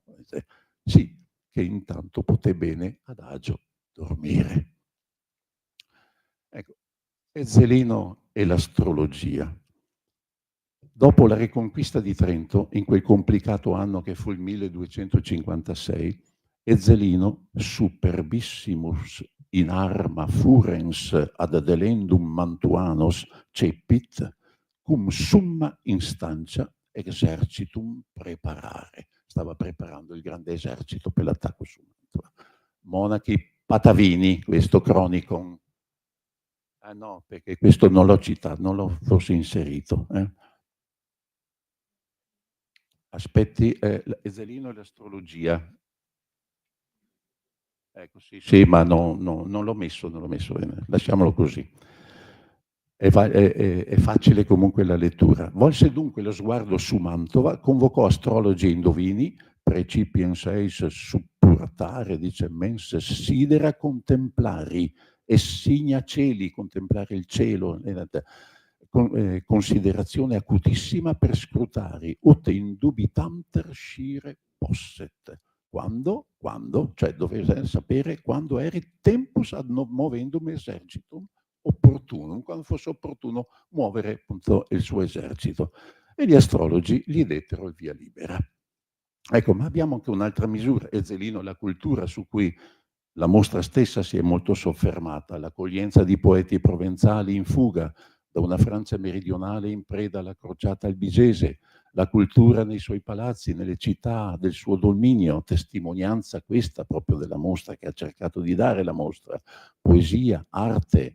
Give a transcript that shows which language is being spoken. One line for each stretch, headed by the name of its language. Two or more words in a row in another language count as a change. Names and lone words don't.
Italian: Sì, che intanto poté bene adagio dormire. Ecco, Ezzelino e l'astrologia. Dopo la riconquista di Trento, in quel complicato anno che fu il 1256,
Latin: Ezzelino, superbissimus in arma furens ad adelendum mantuanos cepit, cum summa instancia exercitum preparare.
Italian: Stava preparando il grande esercito per l'attacco su Mantua. Monachi Patavini, questo Chronicon. Ah no, perché questo non l'ho citato, non l'ho forse inserito. Aspetti, Ezzelino e l'astrologia. Ecco, sì, ma non l'ho messo, bene. Lasciamolo così. È facile comunque la lettura. Volse dunque lo sguardo su Mantova, convocò astrologi e indovini,
Latin: precipiens eis suppurtare, dice mens sidera contemplari, e signa cieli,
Italian: contemplare il cielo, considerazione acutissima per scrutare,
Latin: ut indubitanter scire posset.
Italian: Quando? Cioè doveva sapere quando
Latin: eri tempus ad movendum exercitum opportunum,
Italian: quando fosse opportuno muovere appunto il suo esercito. E gli astrologi gli dettero il via libera. Ecco, ma abbiamo anche un'altra misura, Ezzelino, la cultura su cui la mostra stessa si è molto soffermata, l'accoglienza di poeti provenzali in fuga da una Francia meridionale in preda alla crociata albigese, la cultura nei suoi palazzi, nelle città del suo dominio, testimonianza questa proprio della mostra che ha cercato di dare la mostra, poesia, arte.